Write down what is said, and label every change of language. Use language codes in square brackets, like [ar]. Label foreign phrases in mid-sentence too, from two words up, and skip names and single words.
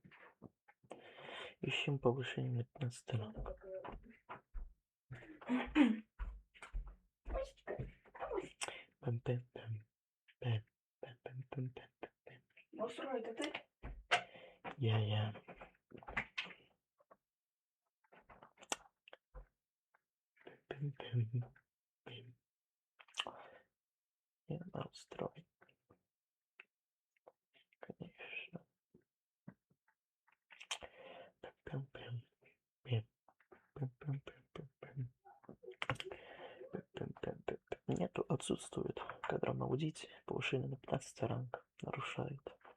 [ru] Ищем повышение на 15 ранг. Пэм-пэм-пэм. Пэм, пэм-пэм-пэм-пэм-пэм. Устрой, это ты? Я. Пэм-пэм-пэм. Я настрой. Конечно. Пэм-пэм-пэм. Пэм, пэм-пэм-пэм-пэм-пэм. Пэм-пэм-пэм-пэм. Нету, отсутствует. Кадровое аудит, повышение на 15 ранг. Нарушает.